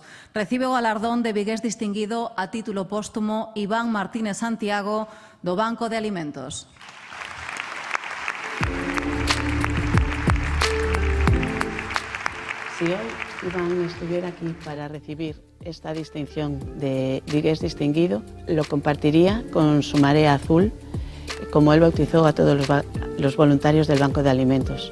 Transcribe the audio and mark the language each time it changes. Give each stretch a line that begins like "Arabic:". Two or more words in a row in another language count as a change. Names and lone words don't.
Galician: Recibe o galardón de vigués distinguido a título póstumo Iván Martínez Santiago do Banco de Alimentos.
Spanish: Si hoy Iván estuviera aquí para recibir esta distinción de vigués distinguido, lo compartiría con su Marea Azul, como él bautizó a todos los voluntarios del Banco de Alimentos.